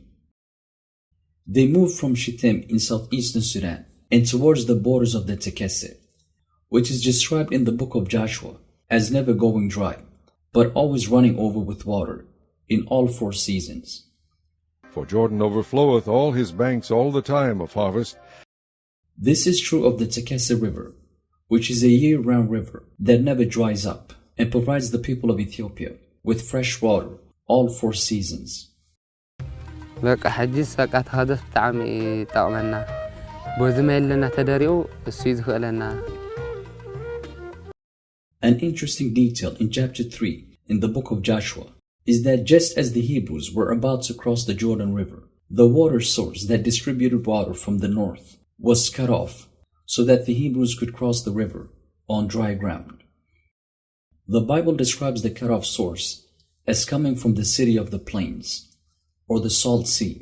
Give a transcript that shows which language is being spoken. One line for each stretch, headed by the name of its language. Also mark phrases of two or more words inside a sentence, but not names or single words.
English: They moved from Shittim in southeastern Sudan and towards the borders of the Tekesse, which is described in the book of Joshua as never going dry, but always running over with water in all 4 seasons. For Jordan overfloweth all his banks all the time of harvest. This is true of the Tekesse River, which is a year-round river that never dries up and provides the people of Ethiopia with fresh water all 4 seasons. በቃ حجز በቃ ተኸደፍ ብጣዕሚ ይጠቕመና በዚ መለና ተደሪኡ እሱ ዝኽእለና. An interesting detail in chapter 3 in the book of Joshua is that just as the Hebrews were about to cross the Jordan River, the water source that distributed water from the north was cut off so that the Hebrews could cross the river on dry ground. The Bible describes the cut-off source as coming from the city of the plains, or the salt sea.